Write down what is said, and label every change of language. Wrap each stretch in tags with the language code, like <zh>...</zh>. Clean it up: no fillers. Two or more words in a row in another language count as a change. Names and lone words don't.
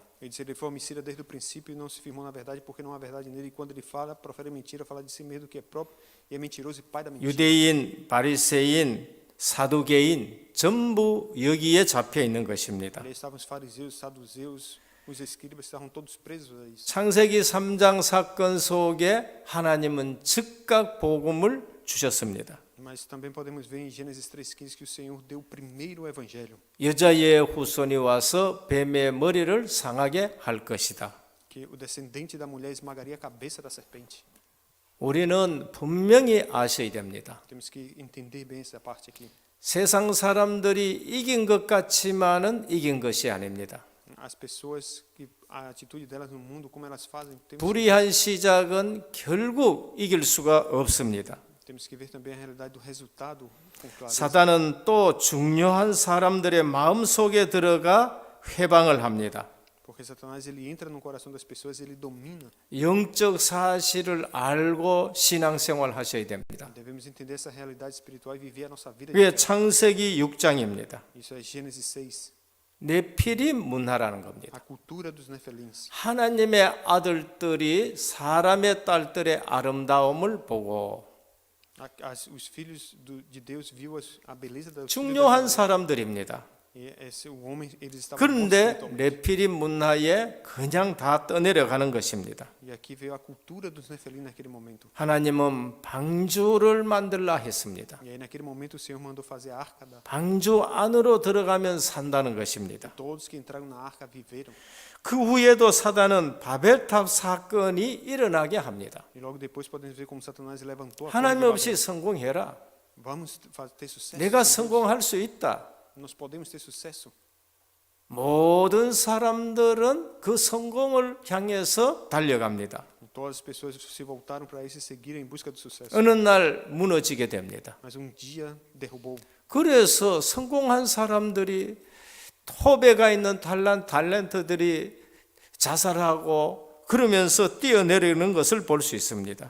<pt>Ele disse ele foi homicida desde o princípio e não se firmou na verdade porque não há verdade nele. E quando ele fala, profere mentira, fala de si mesmo do que é próprio e é mentiroso e pai da mentira.</pt> <ko>유대인, 바리새인, 사두개인 전부 여기에 잡혀 있는 것입니다.</ko> <pt>Ali estavam os fariseus, os saduceus, os escribas estavam todos presos a isso.</pt> <ko>창세기 3장 사건 속에 하나님은 즉각 복음을 주셨습니다.</ko> <pt>Mas também podemos ver em Gênesis 3:15 que o Senhor deu o primeiro evangelho,</pt> <ko>여자의 후손이 와서 뱀의 머리를 상하게 할 것이다.</ko> <pt>que o descendente da mulher esmagaria a cabeça da serpente.</pt> <ko>우리는 분명히 아셔야 됩니다.</ko> <pt>Temos que entender bem essa parte aqui.</pt> <ko>세상 사람들이 이긴 것 같지만은 이긴 것이 아닙니다.</ko> <pt>As pessoas que a atitude delas no mundo, como elas fazem,</pt> <ko>불의한 시작은 결국 이길 수가 없습니다.</ko> <pt>temos que ver também a realidade do resultado com clareza.</pt> <ko>사단은 또 중요한 사람들의 마음 속에 들어가 회방을 합니다.</ko> <pt>Porque Satanás ele entra no coração das pessoas, ele domina.</pt> <ko>영적 사실을 알고 신앙생활 하셔야 됩니다.</ko> <pt>Devemos entender essa realidade espiritual e viver a nossa vida.</pt> <ko>그게 창세기 6장입니다.</ko> <pt>Isso é Gênesis 6,</pt> <ko>네피림 문화라는 겁니다.</ko> <pt>a cultura dos Nefelins.</pt> <ko>하나님의 아들들이 사람의 딸들의 아름다움을 보고</ko> <pt>Os filhos de Deus viu a beleza da</pt> <ko>중요한 사람들입니다.</ko> <pt>e esse o homem eles estavam</pt> <ko>그런데</ko> <pt>bons espiritualmente.</pt> <ko>네피림 문화에 그냥 다 떠내려가는 것입니다.</ko> <pt>E aqui veio a cultura dos Nefelim naquele momento.</pt> <ko>하나님은 방주를 만들라 했습니다.</ko> <pt>E aí naquele momento o Senhor mandou fazer a arca da</pt> <ko>방주 안으로 들어가면 산다는 것입니다.</ko> <pt>todos que entraram na arca viveram.</pt> <ko>그 후에도 사단은 바벨탑 사건이 일어나게 합니다.</ko> <pt>E logo depois podemos ver como Satanás levantou a</pt> <ko>하나님</ko> <pt>torre de</pt> <ko>없이</ko> <pt>Babel.</pt> <ko>성공해라.</ko> <pt>Vamos ter sucesso.</pt> <ko>내가</ko> <pt>sem Deus.</pt> <ko>성공할 수 있다.</ko> <pt>Nós podemos ter sucesso.</pt> <ko>모든 사람들은 그 성공을 향해서 달려갑니다.</ko> <pt>Todas as pessoas se voltaram para isso e seguiram em busca do sucesso.</pt> <ko>어느 날 무너지게 됩니다.</ko> <pt>Mas dia derrubou.</pt> <ko>그래서 성공한 사람들이 톱에가 있는 탤런트들이 자살하고 그러면서 뛰어내리는 것을 볼 수 있습니다.</ko>